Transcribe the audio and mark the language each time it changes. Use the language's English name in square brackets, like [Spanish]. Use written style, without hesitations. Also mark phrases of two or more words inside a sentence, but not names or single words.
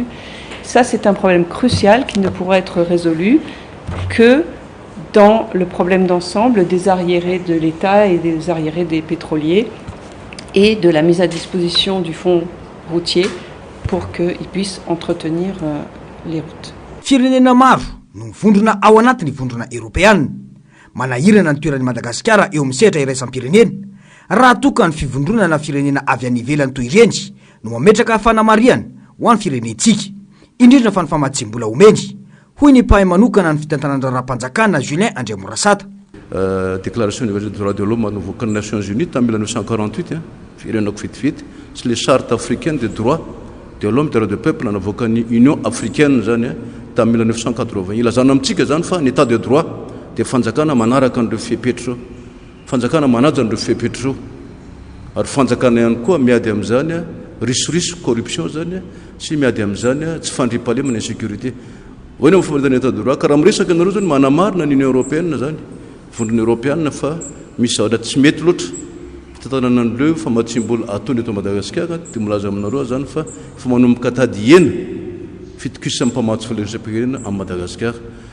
[French] Ça, c'est un problème crucial qui ne pourra être résolu que dans le problème d'ensemble des arriérés de l'État et des arriérés des pétroliers et de la mise à disposition du fonds routier pour qu'ils puissent entretenir les routes. [Malagasy] Firenena maro no vondrona ao anatiny vondrona Europeana manahirana ny toeran'ny Madagasikara eo amin'ny sehatra iraisam-pirenena raha toka ny fivondronana firenena avy any ivelany toy ireny no mametraka fanamariana ho an'ny firenentsika indrindra fa ny famaditsim-bola omeny hoy ny mpahay manokana ny fitantanan-drara-panjakana Julien André Mandrasata. [French] Déclaration universelle des droits de l'homme [Malagasy] navoaka ny [French] Nations Unies en 1948 [Malagasy] firenako fitivity sy [French] le charte africaine des droits de l'homme de peuple [Malagasy] navoaka ny Union africaine zany tamin'ny 1980 ilazana amintsika zany fa ny [French] état de droit [Malagasy] dia fanjakana manaraka an'ireo fipetrao fanjakana manaja an'ireo fipetrao ary fanjakana ihany koa miady amin'izany risoriso corruption zany sy miady amin'izany tsy fandriampahalemana insécurité hoy ny famadana [French] état de droit [Malagasy] ka raha miresaka anareo zany manamarina ny Union européenne zany vondrona européenne fa misy zavatra tsy mety loatra fitantanana an'ireo famaditsim-bola ataony eto Madagasikara dia milaza aminareo zany fa fa manomboka tady hena fitokisana mpamatsy filerisam-pirenena amin'ny Madagasikara